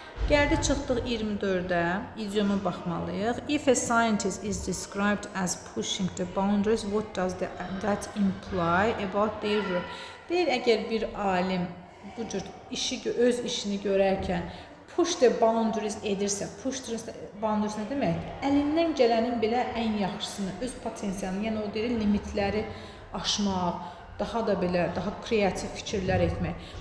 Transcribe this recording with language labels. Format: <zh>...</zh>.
<az>Gəldi çıxdıq 24-də, idioma baxmalıyıq.</az> <en>If a scientist is described as pushing the boundaries, what does that imply about their work?</en> <az>Deyir, əgər bir alim bu cür öz işini görərkən push the boundaries edirsə, push the boundaries nə demək? Əlindən gələnin belə ən yaxşısını, öz potensialını, yəni o deyir, limitləri aşmaq, daha da belə, daha kreativ fikirlər etmək.</az>